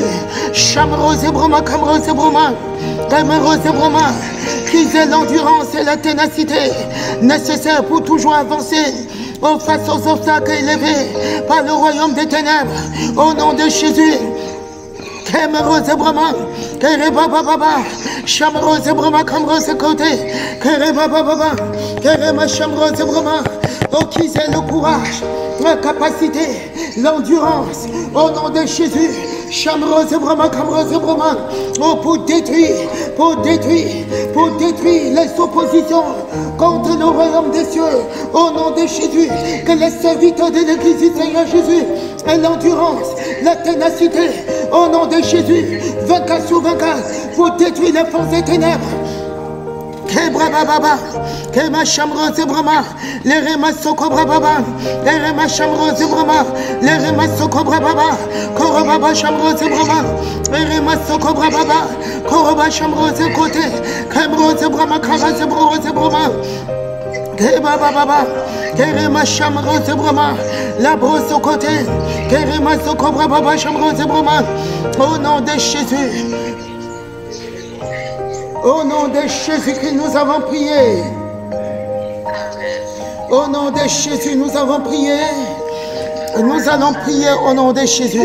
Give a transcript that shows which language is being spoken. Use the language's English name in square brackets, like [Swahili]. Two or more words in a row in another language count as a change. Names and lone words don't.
[French] Chamrose et Broma, Camrose et Broma, Camrose et Broma, qu'ils aient l'endurance et la ténacité nécessaires pour toujours avancer face aux obstacles élevés par le royaume des ténèbres au nom de Jésus. Kemerose Brahma, Kereba Baba, Chamrose Brahma, Kamrose Côté, Kereba Baba, Kerema Chamrose Brahma, oh, qu'ils aient le courage, la capacité, l'endurance, au nom de Jésus, Chamrose Brahma, Kamrose Brahma, oh, pour détruire les oppositions contre le royaume des cieux, au nom de Jésus, que les serviteurs de l'Église du Seigneur Jésus aient l'endurance, la ténacité, au nom de Jésus, 24 sur 24, pour détruire les forces des ténèbres. Kebra Baba, Kema Chamrose Brahma, les Rema Sokobra Baba, les Rema Chamrose Brahma, les Rema Sokobra Baba, Korobaba Chamrose Brahma, les Rema Sokobra Baba, Koroba Chamrose Côté, Kemrose Brahma, Karase Brose Brahma, Keba Baba, Kerema Chamrose Brahma, la brosse au côté, Kerema Sokobra Baba Chamrose Brahma, au nom de Jésus. Au nom de Jésus que nous avons prié. Au nom de Jésus, nous avons prié. Nous allons prier au nom de Jésus.